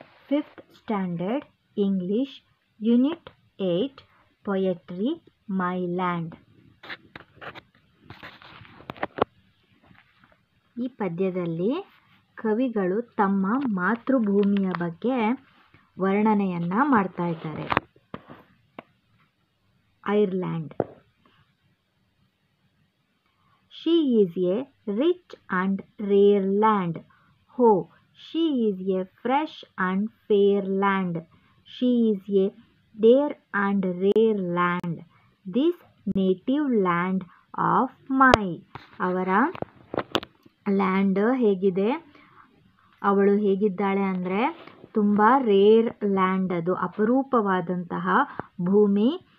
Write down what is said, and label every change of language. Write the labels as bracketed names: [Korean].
[English] 5th Standard English Unit 8 Poetry My Land. [Kannada] ಈ ಪದ್ಯದಲ್ಲಿ ಕವಿಗಳು ತಮ್ಮ ಮಾತೃಭೂಮಿಯ ಬಗ್ಗೆ ವರ್ಣನೆಯನ್ನ ಮಾಡ್ತಾ ಇದ್ದಾರೆ. [English] Ireland. She is a rich and rare land. Oh, she is a fresh and fair land. She is a dear and rare land. This native land of mine. [Kannada] ಅವರ land ಹೇಗಿದೆ, ಅವಳು ಹೇಗಿದ್ದಾಳೆ ಅಂದರೆ ತುಂಬ ರೇರ್ ಲ್ಯಾಂಡ್, ಅದು ಅಪರೂಪವಾದಂತಹ ಭೂಮಿ.